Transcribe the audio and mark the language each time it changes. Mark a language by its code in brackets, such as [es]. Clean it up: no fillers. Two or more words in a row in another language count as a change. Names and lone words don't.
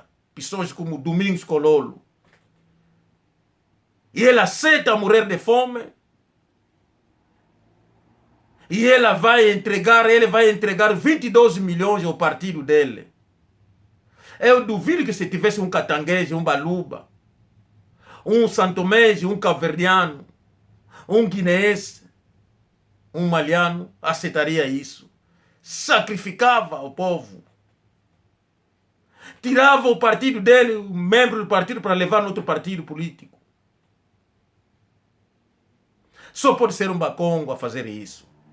[pt] Pessoas como Domingos Cololo. E ele aceita morrer de fome. E ele vai entregar 22 milhões ao partido dele. Eu duvido que se tivesse um catanguese, um baluba, um santomese, um cabo-verdiano, um guineense, um maliano, aceitaria isso. Sacrificava o povo. Tirava o partido dele, o membro do partido, para levar no outro partido político. Só pode ser um bacongo a fazer isso.